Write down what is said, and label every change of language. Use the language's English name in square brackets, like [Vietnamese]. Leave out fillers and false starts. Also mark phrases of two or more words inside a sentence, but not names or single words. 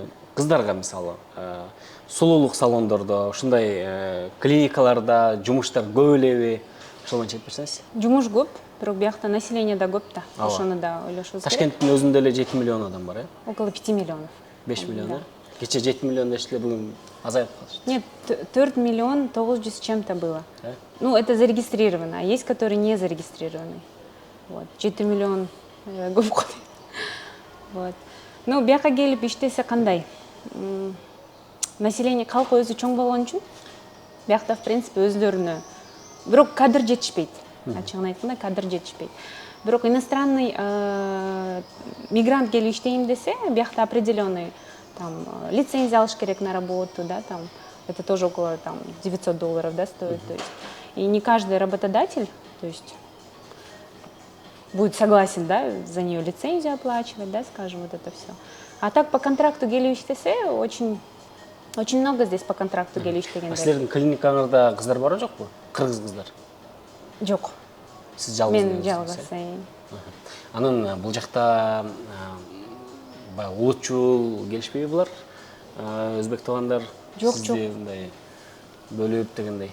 [Kyrgyz] Кыздарга мисалы, сулуулук салондордо, ушундай клиникаларда жумуштар көп элеби? Ошол боюнча айтып берсеңиз. Жумуш көп, бирок биякта население да көп да. Ошону да ойлошубуз керек. Ташкенттин өзүндө эле 7 миллион адам бар, [Russian] Около 5 миллионов. [Kyrgyz] 5 миллион, Кече 7 миллион дештилер, бүгүн азайып калышты. [Russian] Нет, 4 миллион 900 с чем-то было. Ну, это зарегистрировано, а есть, которые не зарегистрированы. [Kyrgyz] Вот, 7 миллион көп кой. Вот. Ну, бияка келип иштесе кандай? Население калк өзү чоң болгон үчүн биякта [Russian] в принципе [Kyrgyz] өзлөрүнө бирок кадр жетишпейт. Ачыгын айтканда кадр жетишпейт. [Russian] Бирок иностранный мигрант [Kyrgyz] келип иштейм десе, биякта [Russian] определенный там лицензия [Kyrgyz] алыш керек [Russian] на работу, да, там это тоже около там $900, да, стоит, то есть. И не каждый работодатель, то есть будет согласен, да, за нее лицензию оплачивать, да, скажем, вот это все. А так по контракту [Kyrgyz] келип иштесе [Russian] очень много здесь по контракту [Kyrgyz] келип иштегендер. Силердин клиникаңызда кыздар барбы жокпу? Кыргыз кыздар. Жок. Сиз жалгыз. Мен жалгыз. Анын бул жакта баягы улутчул келишпейби булар? Өзбек туугандар сизди мындай бөлүп дегендей.